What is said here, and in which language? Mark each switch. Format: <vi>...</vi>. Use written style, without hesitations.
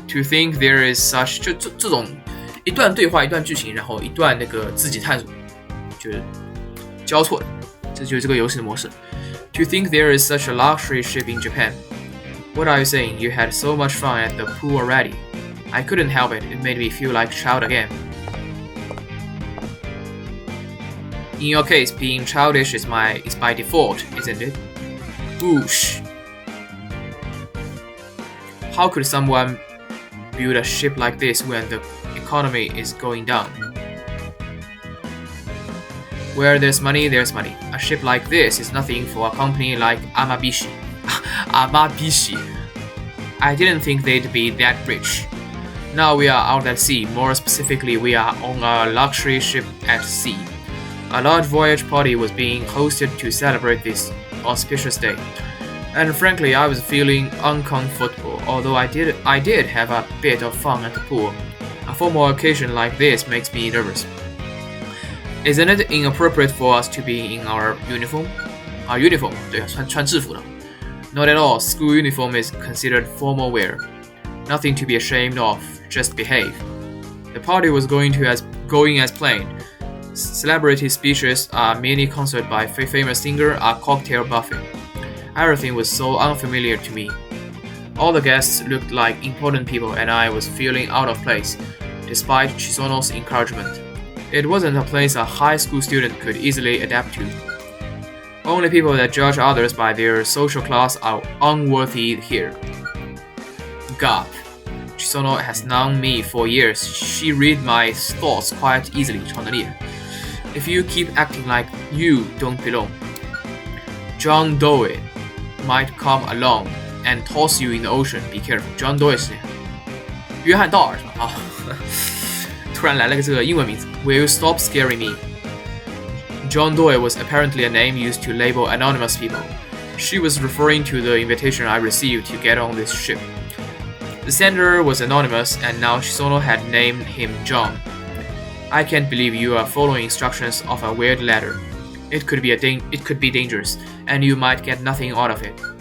<en>To think there is such</en> <zh>这种一段对话一段剧情，然后一段那个自己探索，就是交错的，这就是这个游戏的模式。</zh> <en>To think there is such a luxury ship in Japan. What are you saying? You had so much fun at the pool already. I couldn't help it. It made me feel like a child again. In your case, being childish is by default, isn't it? Whoosh. How could someone build a ship like this when the economy is going down? Where there's money, there's money. A ship like this is nothing for a company like Amabishi. Amabishi. I didn't think they'd be that rich. Now we are out at sea. More specifically, we are on a luxury ship at sea. A large voyage party was being hosted to celebrate this auspicious day. And frankly, I was feeling uncomfortable, although I did have a bit of fun at the pool. A formal occasion like this makes me nervous. Isn't it inappropriate for us to be in our uniform? Our uniform,</en> <zh>对，穿制服的。</zh> <en>Not at all. School uniform is considered formal wear. Nothing to be ashamed of. Just behave. The party was going as planned. Celebrity speeches, a mini concert by a famous singer, a cocktail buffet. Everything was so unfamiliar to me. All the guests looked like important people and I was feeling out of place, despite Chisono's encouragement. It wasn't a place a high school student could easily adapt to. Only people that judge others by their social class are unworthy here. Gap. Chisono has known me for years. She read my thoughts quite easily. If you keep acting like you don't belong. John Doe might come along and toss you in the ocean. Be careful. John Doe</en> <zh>是谁？约翰道尔是吧？啊，突然来了个这个英文名字。</zh> <en>Will you stop scaring me? John Doe was apparently a name used to label anonymous people. She was referring to the invitation I received to get on this ship. The sender was anonymous, and now Shisono had named him John. I can't believe you are following instructions of a weird letter. It could be dangerous, and you might get nothing out of it.</en>